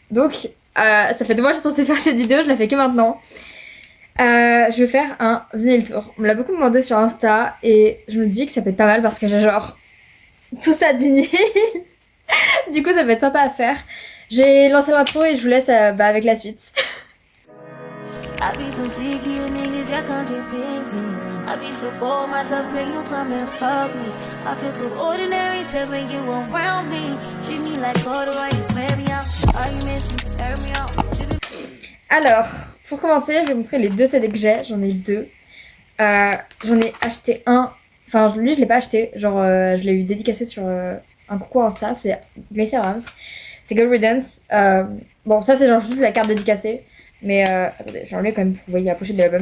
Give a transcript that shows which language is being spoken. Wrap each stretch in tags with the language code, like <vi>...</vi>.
<fr>Donc, ça fait 2 mois que je suis censée faire cette vidéo, je la fais que maintenant. Je vais faire un vinyl tour. On me l'a beaucoup demandé sur Insta et je me dis que ça peut être pas mal parce que j'ai genre tout ça de vinyle. Du coup, ça peut être sympa à faire. J'ai lancé l'intro et je vous laisse avec la suite.</fr> <en>I be so sick of you niggas, y'all contradict me. I be so bored myself when you come and fuck me. I feel so ordinary, except when you around me. Treat me like water while you wear me out. Arguments, you air me out.</en> <fr>Alors, pour commencer, je vais vous montrer les 2 CD que j'ai. J'en ai 2. J'en ai acheté un. Enfin, lui, je l'ai pas acheté. Genre, je l'ai eu dédicacé sur un concours Insta. C'est Glacier Rams. C'est Gold Riddance. Bon, ça, c'est genre juste la carte dédicacée. Mais attendez, j'ai enlevé quand même pour que vous voyez la pochette de l'album.</fr>